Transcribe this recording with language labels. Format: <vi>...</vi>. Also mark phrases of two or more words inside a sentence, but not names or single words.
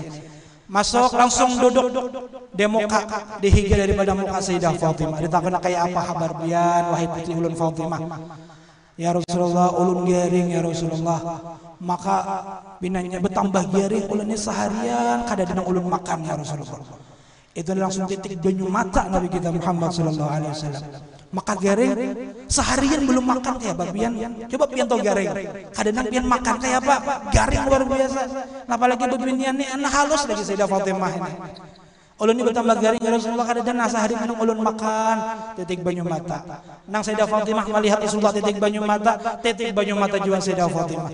<bjn>Masuk langsung duduk di muka dihiga daripada muka Sayyidah Fatimah. Ditakuna kayak apa kabar pian wahai putri ulun Fatimah.</bjn> <ar>يا رسول الله,</ar> <bjn>ulun garing</bjn> <ar>يا رسول الله.</ar> <bjn>Maka binanya bertambah garing ulunnya seharian kada dina ulun makan</bjn> <ar>يا رسول الله.</ar> <bjn>Itu langsung titik banyu mata Nabi kita Muhammad</bjn> <ar>صلى الله عليه وسلم.</ar> <bjn>Maka garing seharian belum makan kayak apa pian? Coba pian tau garing. Kadang pian makan kayak apa? Garing luar biasa. Apalagi beginian nih anak halus lagi Sayyidah Fatimah ini. Ulun ini bertambah garing</bjn> <ar>يا رسول الله,</ar> <bjn>kadang nasa hari minum ulun makan titik banyu mata. Nang Sayyidah Fatimah melihat Rasulullah titik banyu mata juga Sayyidah Fatimah.</bjn>